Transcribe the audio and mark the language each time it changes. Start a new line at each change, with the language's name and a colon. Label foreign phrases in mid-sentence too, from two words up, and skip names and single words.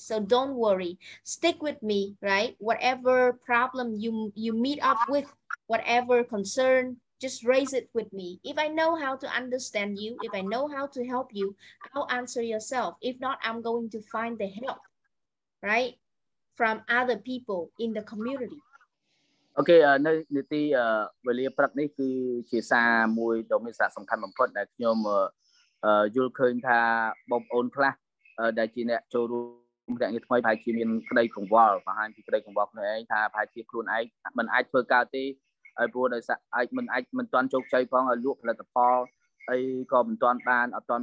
English: So don't worry, stick with me, right? Whatever problem you meet up with, whatever concern, just raise it with me. If I know how to understand you, if I know how to help you, I'll answer yourself. If not, I'm going to find the help, right? From other people in the community.
Khmer: អូខេនៅនីតិវេលាព្រឹកនេះគឺជាសារមួយដ៏មានសារៈសំខាន់បំផុតដែលខ្ញុំយល់ឃើញថាបងប្អូនខ្លះដែលជាអ្នកចូលរួមរយៈថ្ងៃថ្មីប្រហែលជាមានក្តីកង្វល់បង្ហាញពីក្តីកង្វល់ខ្លួនឯងថាប្រហែលជាខ្លួនឯងមិនអាចធ្វើការទេហើយព្រោះដោយសារអាចមិនទាន់ជោគជ័យផងឲ្យលក់ផលិតផលអីក៏មិនទាន់បានអត់ទាន់